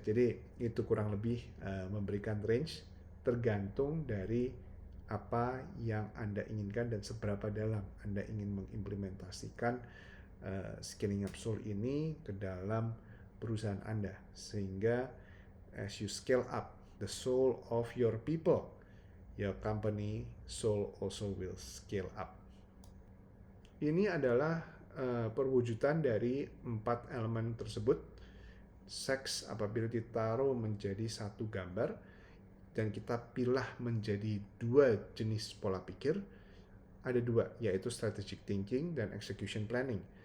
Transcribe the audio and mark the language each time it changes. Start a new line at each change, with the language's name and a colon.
Indonesian: Jadi itu kurang lebih memberikan range tergantung dari apa yang Anda inginkan dan seberapa dalam Anda ingin mengimplementasikan Scaling Up Soul ini ke dalam perusahaan Anda, sehingga
English: as you scale up the soul of your people, your company soul also will scale up.
Indonesian: Ini adalah perwujudan dari 4 elemen tersebut. Seks apabila ditaruh menjadi satu gambar dan kita pilah menjadi 2 jenis pola pikir, ada 2, yaitu strategic thinking dan execution planning.